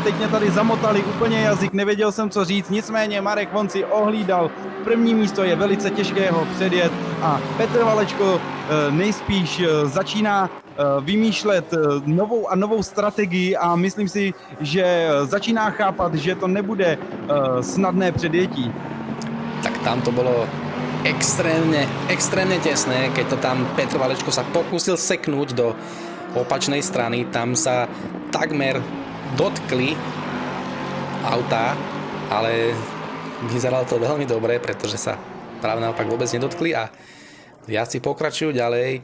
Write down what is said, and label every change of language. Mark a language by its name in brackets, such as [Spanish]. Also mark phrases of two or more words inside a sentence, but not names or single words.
[Czech] Teď mě tady zamotali úplně jazyk, nevěděl jsem, co říct. Nicméně Marek Vonc si ohlídal první místo, je velice těžké ho předjet a Petr Valečko nejspíš začíná vymýšlet novou a novou strategii a myslím si, že začíná chápat, že to nebude snadné předjetí. [Slovak] Tak tam to bolo extrémne tesné, keď to tam Petr Valečko sa pokúsil seknúť do opačnej strany, tam sa takmer dotkli auta, ale vyzeralo to veľmi dobre, pretože sa práve naopak vôbec nedotkli a jazdci pokračujú ďalej.